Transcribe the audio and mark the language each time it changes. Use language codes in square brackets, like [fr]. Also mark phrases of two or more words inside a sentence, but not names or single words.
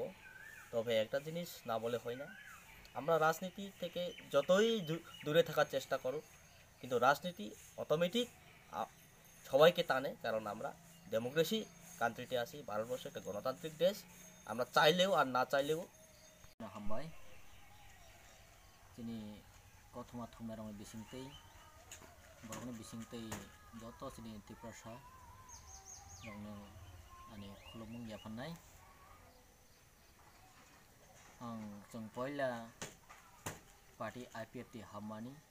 [bn] তবে একটা জিনিস না বলে হয় না, আমরা রাজনীতি থেকে যতই দূরে থাকার চেষ্টা করো, কিন্তু রাজনীতি অটোমেটিক সবাইকে টানে, কারণ আমরা [en] democracy country [bn] আছি, ভারতবর্ষ একটা গণতান্ত্রিক দেশ, আমরা চাইলেও আর না চাইলেও [trk] हामबाय जोंनि गौतमा थुमेरावनि बिसिंतै बर'नि बिसिंतै जत' जोंनि त्रिपुरासा रावनो माने खुलुममुं याफानाय आं जों पयला पार्टी आईपीएफटी हाबमानि